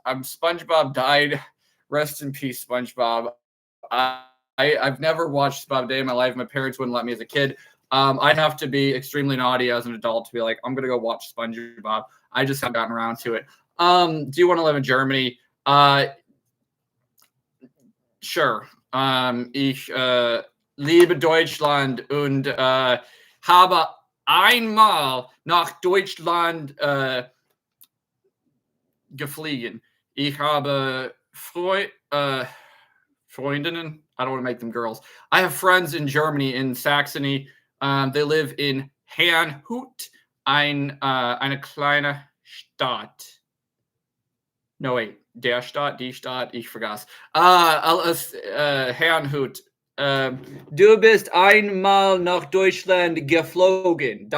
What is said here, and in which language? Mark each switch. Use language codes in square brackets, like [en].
[en] SpongeBob died. Rest in peace, SpongeBob. I've never watched SpongeBob a day in my life. My parents wouldn't let me as a kid. I'd have to be extremely naughty as an adult to be like, I'm going to go watch SpongeBob. I just haven't gotten around to it. Do you want to live in Germany? Sure. [de] Ich liebe Deutschland und habe einmal nach Deutschland geflogen. Ich habe Freundinnen. [en] I don't want to make them girls. I have friends in Germany, in Saxony. They live in Herrnhut, [de] eine kleine Stadt. [en] No, wait. [de] Der Stadt, die Stadt, ich vergaß. Herrnhut. Du bist einmal nach Deutschland geflogen.